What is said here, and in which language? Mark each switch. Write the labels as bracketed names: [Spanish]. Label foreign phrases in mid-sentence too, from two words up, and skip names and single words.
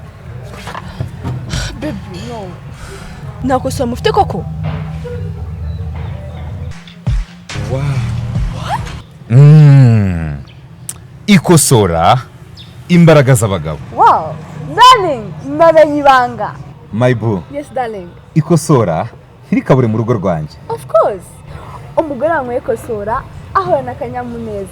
[Kinyarwanda] baby no nakosora mufite koko ikosora imbaraga z'abagabo. [English] Wow, darling, [Kinyarwanda] mamenye ibanga. [English] My boo. Yes, darling. [Kinyarwanda] Ikosora ntirikabure mu rugo rwanjye. [English] Of course. [Kinyarwanda] Umugore wanyweye ikosora ahorana akanyamuneza.